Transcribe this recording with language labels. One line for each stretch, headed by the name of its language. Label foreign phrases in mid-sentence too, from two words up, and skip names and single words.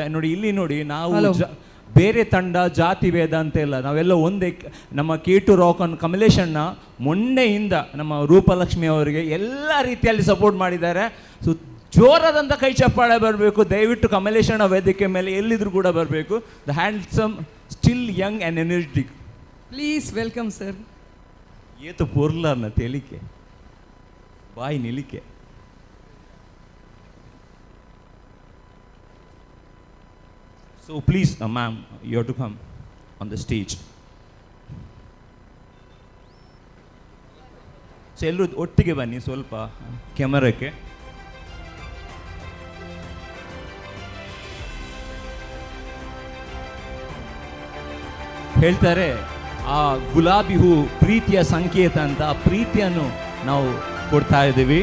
Kannada: ನೋಡಿ ಇಲ್ಲಿ ನೋಡಿ, ನಾವು ಬೇರೆ ತಂಡ ಜಾತಿ ಭೇದ ಅಂತ ಇಲ್ಲ, ನಾವೆಲ್ಲ ಒಂದೇ. ನಮ್ಮ K2 ರಾಕ್ ಆನ್ ಕಮಲೇಶ್ ಅಣ್ಣ ಮೊನ್ನೆಯಿಂದ ನಮ್ಮ ರೂಪಲಕ್ಷ್ಮಿ ಅವರಿಗೆ ಎಲ್ಲ ರೀತಿಯಲ್ಲಿ ಸಪೋರ್ಟ್ ಮಾಡಿದ್ದಾರೆ. ಸೊ ಜೋರಾದಂಥ ಕೈ ಚಪ್ಪಾಳೆ ಬರಬೇಕು ದಯವಿಟ್ಟು. ಕಮಲೇಶ್ ಅಣ್ಣ ವೇದಿಕೆ ಮೇಲೆ ಎಲ್ಲಿದ್ರು ಕೂಡ ಬರಬೇಕು.
English: the handsome, still young and energetic. please welcome sir.
Tulu: ಏತು ಪೊರ್ಲರ್ನ ತೇಲಿಕೆ ಬಾಯಿ ನಿಲಿಕೆ.
English: So please, ma'am, you have to come on the stage.
Kannada: ಸೊ ಎಲ್ಲರೂ ಒಟ್ಟಿಗೆ ಬನ್ನಿ ಸ್ವಲ್ಪ ಕ್ಯಾಮರಾಕ್ಕೆ. ಹೇಳ್ತಾರೆ ಆ ಗುಲಾಬಿ ಹೂ ಪ್ರೀತಿಯ ಸಂಕೇತ ಅಂತ, ಆ ಪ್ರೀತಿಯನ್ನು ನಾವು ಕೊಡ್ತಾ ಇದ್ದೀವಿ.